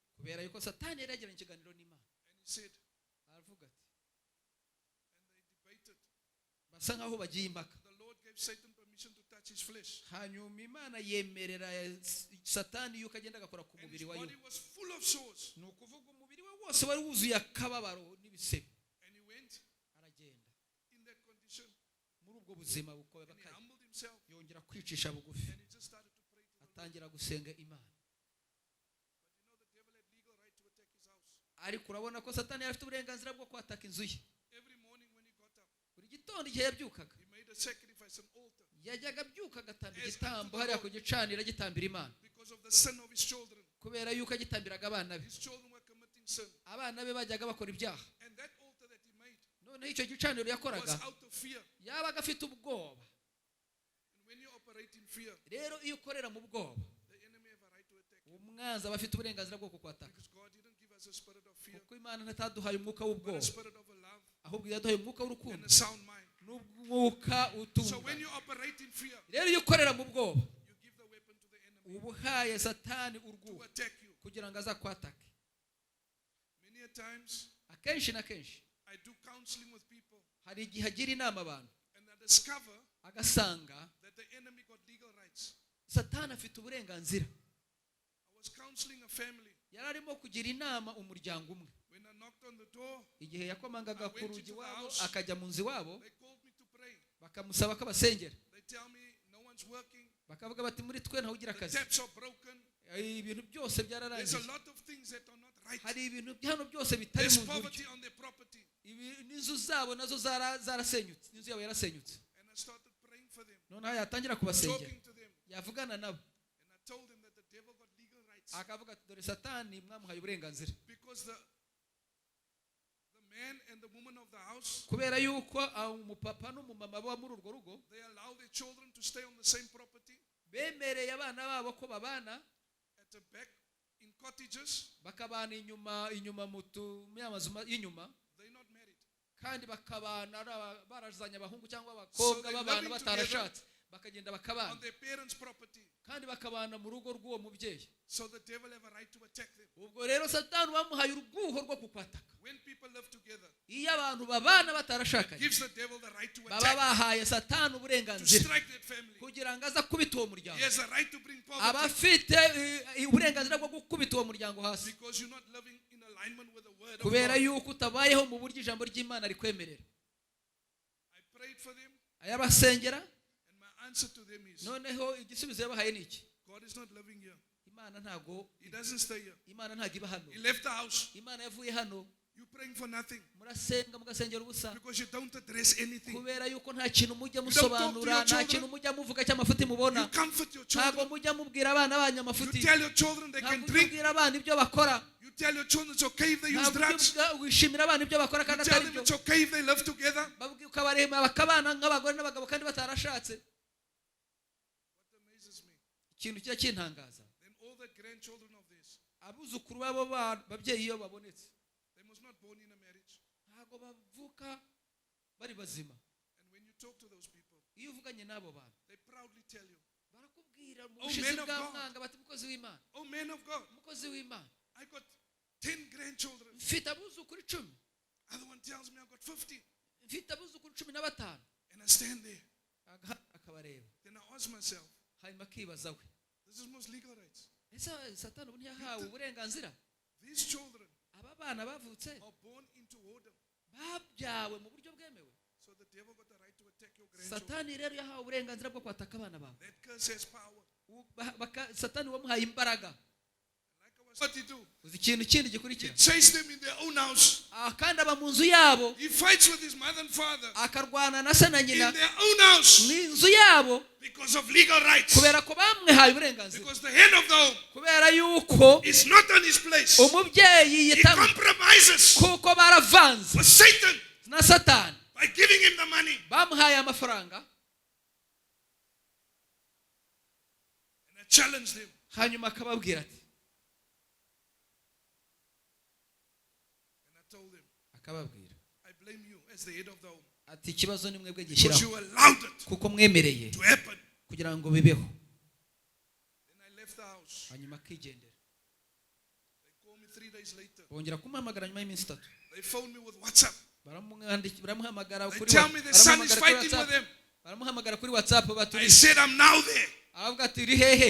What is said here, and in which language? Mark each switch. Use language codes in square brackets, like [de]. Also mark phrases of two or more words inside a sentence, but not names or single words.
[rw] kubera yuko Satani yari yagiranye ikiganiro n'Imana. [en] And he said, [rw] Aravuga ati, [en] and they debated. [rw] basa nkaho bagiye impaka. [en] The Lord gave Satan permission to touch his flesh. [rw] Hanyuma Imana yemerera Satani yuko agenda agakora ku [en] And his [rw] mubiri wa [en] body [rw] yubu, [en] was full of sores. [rw] ni ukuvuga umubiri we wose wari wuzuye akababaro n'ibisebe. [en] And he went [rw] Aragenda [en] in that condition. [rw] muri ubwo buzima [en] And he [rw] bukabakanye, [en] humbled himself. [rw] yongera kwicisha bugufi, [en] And he just started to pray to the Lord. [rw] atangira gusenga Imana. [en] But you know, the devil had legal right to attack his house. [rw] Ariko urabona ko Satani yari afite uburenganzira bwo kwataka inzu ye. [en] Every morning when he got up, [rw] Buri gitondo igihe yabyukaga, [en] he made a sacrifice, an altar, [rw] yajyaga abyuka agatamba igitambo hariya ku gicaniro agitambira Imana, [en] because of the sin of his children. [rw] kubera yuko agitambiraga abana be. [en] His children were committing sin. [rw] Abana be bajyaga bakora ibyaha, [en] And that altar that he made [rw] noneho icyo gicaniro [en] was [rw] yakoraga [en] out of fear. [rw] yabaga afite ubwoba. [en] And when you operate in fear, [rw] Rero iyo ukorera mu bwoba, [en] the enemy have a right to attack you. [rw] umwanzi aba afite uburenganzira bwo kukwataka, [en] Because God didn't give us a spirit of fear, [rw] kuko Imana ntataduhaye umwuka [en] but a [rw] w'ubwoba, [en] spirit of a love [rw] ahubwo yaduhaye umwuka [en] and [rw] w'urukundo [en] a sound mind. [rw] n'umwuka [en] So [rw] utunga. [en] when you operate in fear, [rw] Rero iyo ukorera mu bwoba, [en] you give the weapon to the enemy [rw] uba uhaye Satani [en] to [rw] urwuho [en] attack you. [rw] kugira ngo azakwatake. [en] Many a times, [rw] Akenshi na kenshi [en] I do counseling with people, [rw] hari igihe agira inama abantu, [en] and I discover [rw] agasanga [en] that the enemy got legal rights. [rw] Satani afite uburenganzira. [en] I was counseling a family. [rw] Yari arimo kugira inama umuryango umwe, [en] When I knocked on the door, [rw] igihe yakomangaga [en] I [rw] ku [en] went [rw] rugi [en] into the [rw] wabo [en] house. [rw] akajya mu nzu iwabo, [en] they called me to pray. [rw] bakamusaba ko abasengera, [en] They tell me no one's working, [rw] bakavuga bati muri twe ntawe ugira [en] the [rw] akazi, [en] taps are broken. [rw] ibintu byose [en] There's [rw] byararangiye, [en] a lot of things that are not right. [rw] hari ibintu hano byose bitari [en] There's [rw] mu buryo, [en] poverty on their property. [rw] n'inzu zabo nazo zarasenyutse, n'inzu yabo yarasenyutse. [en] And I started praying for them, [rw] Noneho yatangira kubasengera, [en] talking to them. [rw] yavugana nabo, [en] And I told them that the devil got legal rights. [rw] akavuga ati dore Satani mwamuhaye uburenganzira, [en] Because the man and the woman of the house, [rw] kubera yuko umupapa n'umumama bo muri urwo rugo [en] they allow their children to stay on the same property [rw] bemereye abana babo ko babana [en] at the back in cottages. [rw] bakabana inyuma mu mazu y'inyuma, [en] They're not married. [rw] kandi bakabana barazanye abahungu cyangwa [en] So [rw] abakobwa [en] they're [rw] babana [en] living [rw] batarashatse, bakagenda [en] On [rw] bakabana [en] their parents' property. [rw] kandi bakabana mu rugo rw'uwo mubyeyi. [en] So the devil have a right to attack them. [rw] Ubwo rero Satani bamuhaye urwuho rwo kukwataka. [en] When people live together, [rw] Iyo abantu babana batarashakanye, [en] gives the devil the right to [rw] baba [en] attack, [rw] bahaye Satani [en] to [rw] uburenganzira [en] strike that family. [rw] kugira ngo aza kubita uwo muryango. [en] He has a right to bring [rw] Aba [en] poverty, [rw] afite uburenganzira bwo gukubita uwo muryango hasi, [en] because you're not living in alignment with the word of [rw] kubera [en] God. [rw] yuko utabayeho mu buryo ijambo ry'Imana rikwemerera. [en] I prayed for them, [rw] Ayabasengera, [en] and my answer to them is, [rw] noneho igisubizo yabahaye ni iki? [en] God is not living here. [rw] Imana ntago [en] He doesn't stay here. [rw] Imana ntago iba hano. [en] He left the house. [rw] Imana yavuye hano, [en] You're praying for nothing, [rw] murasenga mugasengera ubusa, [en] because you don't address anything. [rw] kubera yuko nta kintu mujya [en] don't talk to [rw] musobanura, [en] your [rw] nta [en] children. [rw] kintu mujya muvuga cy'amafuti mubona, [en] You comfort your [rw] ntago [en] children. [rw] mujya mubwira abana banyu [en] You [rw] amafuti, [en] tell your children they [rw] ntabwo [en] can [rw] ujya [en] drink. [rw] ubwira abana ibyo bakora, [en] You tell your children it's okay if they use [rw] ntabwo [en] drugs. [rw] ujya wishimira abana ibyo bakora [en] You [rw] kandi [en] tell [rw] atari [en] them [rw] byo, [en] it's okay if they live together. [rw] ukabarema bakabana nk'abagore n'abagabo kandi batarashatse. [en] What amazes me, [rw] Ikintu kijya kintangaza, [en] then all that grandchildren of theirs, [rw] abuzukuru babo babyeyi iyo babonetse [en] they must not born in a marriage. [rw] ntago bavuka bari bazima. [en] And when you talk to those people, [rw] iyo uvuganye n'abo bantu [en] they proudly tell you, [rw] barakubwira mu [en] Oh, [rw] bushizi [en] man of [rw] bwa [en] God. [rw] mwanga bati mukozi w'Imana, [en] oh man of God, [rw] mukozi w'Imana, [en] I got 10 grandchildren. [rw] mfite abuzukuru 10, [en] Other one tells me I got 15. [rw] mfite abuzukuru 15. [en] And I stand there. [rw] akabareba [en] Then I ask myself, [rw] hanyuma akibaza we, [en] this is most legal rights. [rw] ese satani ubu ntiyahawe uburenganzira? [en] These children [rw] aba bana bavutse [en] are born into whoredom. [rw] babyawe mu buryo bwemewe. [en] So the devil got the right to attack your grandchildren. [rw] Satani rero yahawe uburenganzira bwo kwataka abana bawe. [en] That curse has power. [rw] Satani wamuhaye imbaraga. [en] Like I was 32. [rw] uzi ikintu kindi [en] He [rw] gikurikira, [en] chased them in their own house. [rw] kandi aba mu nzu yabo, [en] He fights with his mother and father [rw] akarwana na se na [en] in [rw] nyina [en] their own house [rw] mu nzu yabo, [en] because of legal rights. [rw] kubera ko bamwihaye uburenganzira, [en] Because the head of the home [rw] kubera yuko [en] is not on his place. [rw] umubyeyi [en] He [rw] yitanga, [en] compromises [rw] kuko baravanze [en] with Satan [rw] na Satani, [en] by giving him the money. [rw] bamuhaye amafaranga, [en] And I challenged him. [rw] hanyuma akababwira ati, [en] And I told him, [rw] akababwira [en] I blame you as the head of the home. [rw] ati ikibazo ni mwebwe [en] Because [rw] gishyiraho, [en] you allowed it [rw] kuko mwemereye [en] to happen. [rw] kugira ngo bibeho. [en] Then I left the house. [rw] hanyuma akigendera. [en] They called me 3 days later. [rw] bongera kumuhamagara nyuma y'iminsi 3, [en] They phoned me with WhatsApp. [rw] baramuhamagara [en] They [rw] kuri [en] tell me the son is fighting with [rw] WhatsApp, [en] them. [rw] baramuhamagara kuri WhatsApp [en] I [rw] baturi, [en] said, I'm now there. [rw] aravuga ati uri hehe?